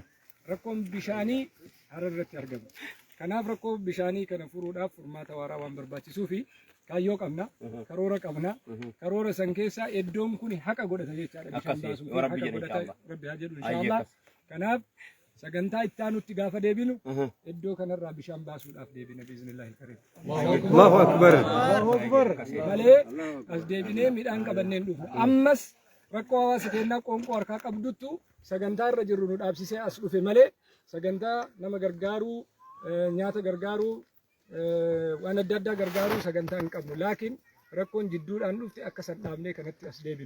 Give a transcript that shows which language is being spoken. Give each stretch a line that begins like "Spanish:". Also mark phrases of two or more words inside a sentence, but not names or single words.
Oromo: Rakkoon bishaanii Harar irratti argama. Kanaaf rakkoo bishaanii kana furuudhaaf furmaata waaraa waan barbaachisuu fi kaayyoo qabna, karoora qabna. Karoora san keessaa iddoon kun haqa godhata jechaadha. Bishaan baasuun haqa godhata Rabbi haa jedhu inshaallah. Kanaaf sagantaa itti aanutti gaafa deebinu iddoo kanarraa bishaan baasuudhaaf deebina
Arabic: بإذن الله كريم. الله أكبر. الله أكبر.
Oromo: Malee as deebinee midhaan qabanneen dhufna. Ammas rakkoo hawaasa keenyaa qoonqoo harkaa qabduttu sagantaa irra jirru nu dhaabsisee as dhufe malee sagantaa nama gargaaruu, nyaata gargaaruu, waan adda addaa gargaaruu sagantaa hin qabnu. Laakiin rakkoon jidduudhaan dhufte akka san dhaabnee kanatti as deebinu.